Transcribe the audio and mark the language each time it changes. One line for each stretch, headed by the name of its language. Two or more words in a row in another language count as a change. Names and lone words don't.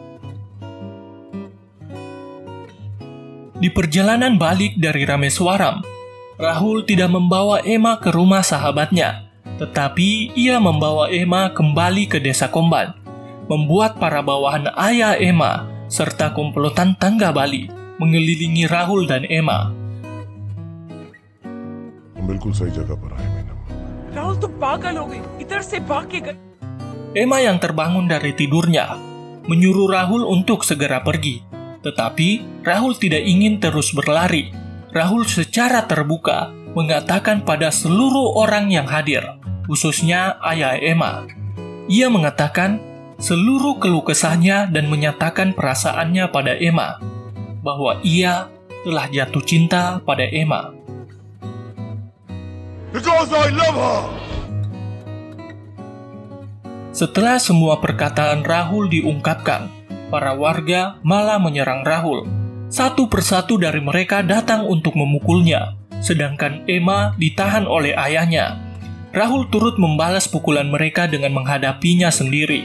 Indonesian: Di perjalanan balik dari Rameswaram, Rahul tidak membawa Emma ke rumah sahabatnya, tetapi ia membawa Emma kembali ke desa Komban, membuat para bawahan ayah Emma serta komplotan tangga Bali mengelilingi Rahul dan Emma.
Hindi: बिल्कुल सही जगह पर आए मैडम. राहुल तुम पागल हो गई, इधर से भाग के गए.
Indonesian: Emma yang terbangun dari tidurnya menyuruh Rahul untuk segera pergi. Tetapi Rahul tidak ingin terus berlari. Rahul secara terbuka mengatakan pada seluruh orang yang hadir, khususnya ayah Emma. Ia mengatakan seluruh keluh kesahnya dan menyatakan perasaannya pada Emma, bahwa ia telah jatuh cinta pada Emma.
English: Because I love her.
Indonesian: Setelah semua perkataan Rahul diungkapkan, para warga malah menyerang Rahul. Satu persatu dari mereka datang untuk memukulnya, sedangkan Emma ditahan oleh ayahnya. Rahul turut membalas pukulan mereka dengan menghadapinya sendiri.